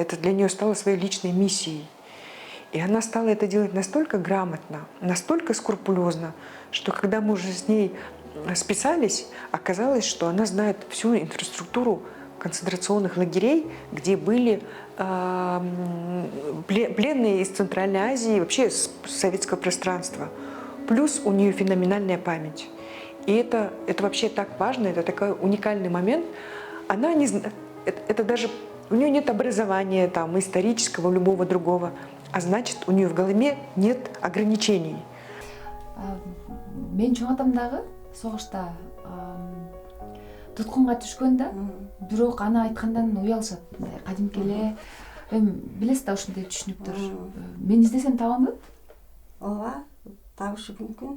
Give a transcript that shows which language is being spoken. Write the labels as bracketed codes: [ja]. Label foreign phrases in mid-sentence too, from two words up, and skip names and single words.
[ru] Это для нее стало своей личной миссией. И она стала это делать настолько грамотно, настолько скрупулезно, что когда мы уже с ней списались, оказалось, что она знает всю инфраструктуру концентрационных лагерей, где были пленные из Центральной Азии, вообще с советского пространства. Плюс у нее феноменальная память. И это вообще так важно, это такой уникальный момент. Она не знает, это даже у нее нет образования там, исторического, любого другого, а значит, у нее в голове нет ограничений. [ky] Мен чоң атамдагы согушта туткунга түшкөн да, бирок аны айткандан уялышат. Кадимки эле билесиз да ушундай түшүнүктөр. Мен издесем табамбы? Ооба, табышы мүмкүн.